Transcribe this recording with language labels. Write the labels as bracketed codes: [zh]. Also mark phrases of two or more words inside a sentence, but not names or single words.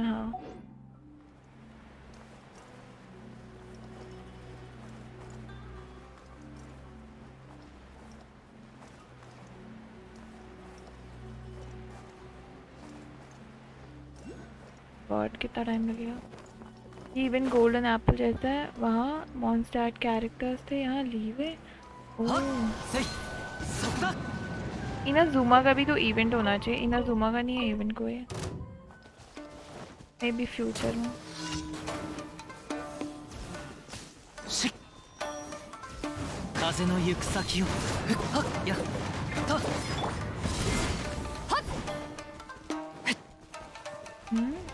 [hi] हाँ, गॉड कितना टाइम लगेगा। इवन गोल्डन एप्पल जैसा है, वहाँ मॉन्स्टैट कैरेक्टर्स थे, यहाँ लीव है। はっ ओह, [ja] せいそこだ [hi] इनाजुमा का भी तो इवेंट होना चाहिए। इनाजुमा का नहीं है इवेंट कोई, [en] may be [hi] फ्यूचर में। [ja] し風の行く先をふっはっやっと हम्म,